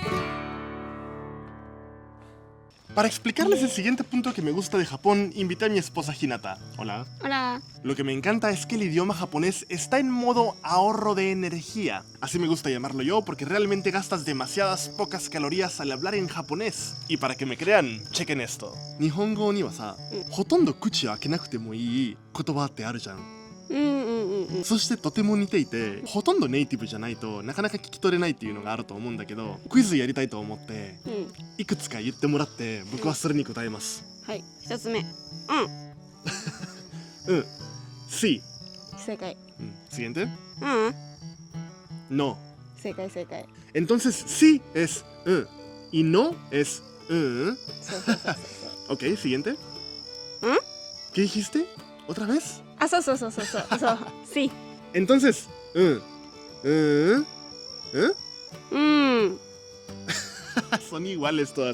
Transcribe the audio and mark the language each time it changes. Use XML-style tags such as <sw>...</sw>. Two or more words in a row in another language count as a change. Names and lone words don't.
<es>Para explicarles el siguiente punto que me gusta de Japón, invité a mi esposa Hinata. Hola. Hola. Lo que me encanta es que el idioma japonés está en modo ahorro de energía. Así me gusta llamarlo yo, porque realmente gastas demasiadas pocas calorías al hablar en japonés. Y para que me crean, chequen esto.</es> <ja>日本語にはさ、ほとんど口を開けなくてもいい言葉ってあるじゃん. そしてとても似ていて、ほとんどネイティブじゃないとなかなか聞き取れないっていうのがあると思うんだけど、クイズやりたいと思って、いくつか言ってもらって僕はそれに答えます。はい、一つ目。</ja> <es>Sí.</es> <ja>正解。</ja> <es>Siguiente. No.</es> <ja>正解。</ja> <es>Entonces sí es y no es</es> <ja>そう。</ja> <es>Ok, siguiente. ¿Qué dijiste? ¿Otra vez? あ、</es> <ja>そう。Sí.</ja> <es>Entonces, son iguales todas.</es>